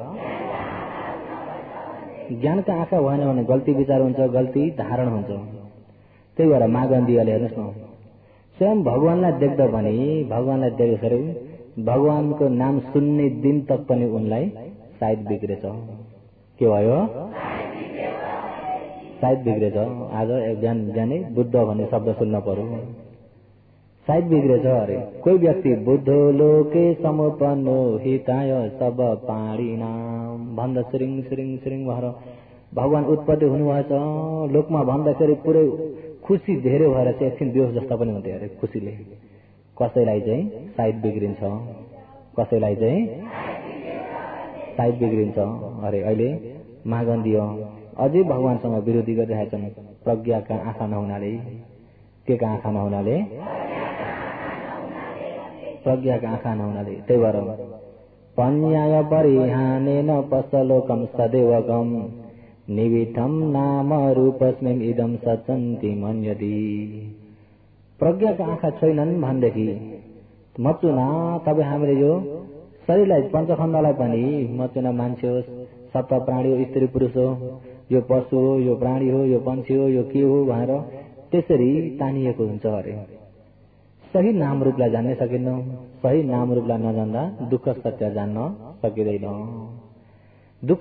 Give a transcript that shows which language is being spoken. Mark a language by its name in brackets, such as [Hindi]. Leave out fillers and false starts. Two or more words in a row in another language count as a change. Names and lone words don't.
[Nepali] ज्ञानका आँखा भएन भने गल्ती विचार हुन्छ गल्ती धारण हुन्छ त्यही भएर मागन्दियाले हेर्नुहोस् न स्वयं भगवानलाई देख्दा पनि भगवानलाई देखेर भगवानको नाम सुन्ने दिन तक पनि उनलाई सायद बिग्रेछ के भयो सायद बिग्रेछ आज बिहानै बुद्ध भन्ने शब्द सुन्न पर्यो सायद बिग्रेछ अरे कोही व्यक्ति [Pali] बुद्ध लोके समुपन्नो हिताय सब पाणिनाम [Nepali] भन्दा सिरिङ सिरिङ सिरिङ भएर भगवान उत्पत्ति हुनुभएछ लोकमा भन्दाखेरि पुरै खुसी धेरै भएर चाहिँ एकछिन बेहोस जस्ता पनि हुन्थ्यो अरे खुसीले कसैलाई चाहिँ सायद बिग्रिन्छ कसैलाई चाहिँ सायद बिग्रिन्छ अरे अहिले मागन्दिय अझै भगवानसँग विरोधी गरिरहेछन् प्रज्ञाका आँखा नहुनाले के का आँखा नहुनाले प्रज्ञाका आँखा नहुनाले त्यही भएर [Pali] पन्याय परिहानेन पसलोकम सदैवगम निविठम नाम रूपस्मिम इदम सचन्ति मन्यति [Nepali] प्रज्ञाका आँखा छैनन् भनेदेखि मचुना तपाईँ हामीले यो शरीरलाई पञ्चखण्डलाई पनि मचुना मान्छे हो सप्त प्राणी हो स्त्री पुरुष हो यो पशु हो यो प्राणी हो यो पंक्षी हो यो के हो भनेर त्यसरी तानिएको हुन्छ अरे सही नाम रूपलाई जान्न सकिन्न सही नाम रूपलाई नजान्दा दुःख सत्य जान्न सकिँदैन दुःख